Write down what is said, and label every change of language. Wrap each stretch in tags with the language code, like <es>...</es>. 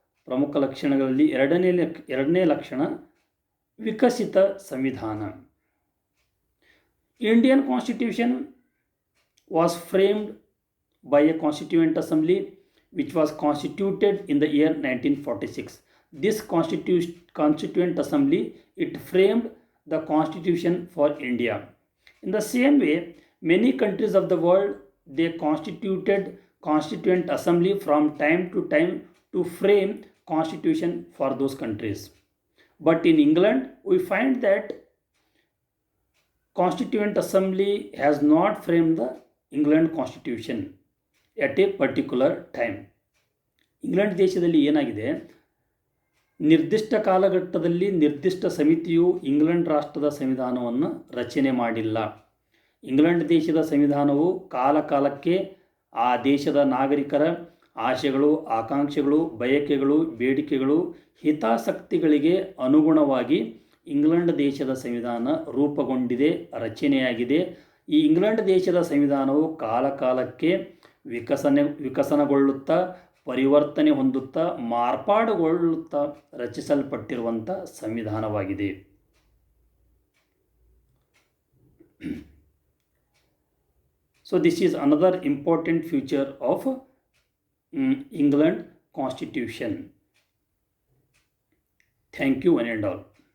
<kn>ಪ್ರಮುಖ ಲಕ್ಷಣಗಳಲ್ಲಿ ಎರಡನೇ ಲಕ್ಷಣ ವಿಕಸಿತ ಸಂವಿಧಾನ.</kn> <en>Indian Constitution was framed by a Constituent Assembly which was constituted in the year 1946. This Constituent Assembly, it framed the Constitution for India. In the same way, many countries of the world, they constituted Constituent Assembly from time to time to frame Constitution for those countries. But in England, we find that Constituent Assembly has not framed the England Constitution at a particular time.</en> <kn>England ದೇಶದಲ್ಲಿ ಏನಾಗಿದೆ, ನಿರ್ದಿಷ್ಟ ಕಾಲಘಟ್ಟದಲ್ಲಿ ನಿರ್ದಿಷ್ಟ ಸಮಿತಿಯು England ರಾಷ್ಟ್ರದ ಸಂವಿಧಾನವನ್ನು ರಚನೆ ಮಾಡಿಲ್ಲ. ಇಂಗ್ಲೆಂಡ್ ದೇಶದ ಸಂವಿಧಾನವು ಕಾಲಕಾಲಕ್ಕೆ ಆ ದೇಶದ ನಾಗರಿಕರ ಆಶೆಗಳು, ಆಕಾಂಕ್ಷೆಗಳು, ಬಯಕೆಗಳು, ಬೇಡಿಕೆಗಳು, ಹಿತಾಸಕ್ತಿಗಳಿಗೆ ಅನುಗುಣವಾಗಿ ಇಂಗ್ಲೆಂಡ್ ದೇಶದ ಸಂವಿಧಾನ ರೂಪುಗೊಂಡಿದೆ, ರಚನೆಯಾಗಿದೆ. ಈ ಇಂಗ್ಲೆಂಡ್ ದೇಶದ ಸಂವಿಧಾನವು ಕಾಲಕಾಲಕ್ಕೆ ವಿಕಸನಗೊಳ್ಳುತ್ತಾ, ಪರಿವರ್ತನೆ ಹೊಂದುತ್ತಾ, ಮಾರ್ಪಾಡುಗೊಳ್ಳುತ್ತಾ ರಚಿಸಲ್ಪಟ್ಟಿರುವಂಥ ಸಂವಿಧಾನವಾಗಿದೆ.</kn> <en>So this is another important feature of England Constitution. Thank you one and all.</en>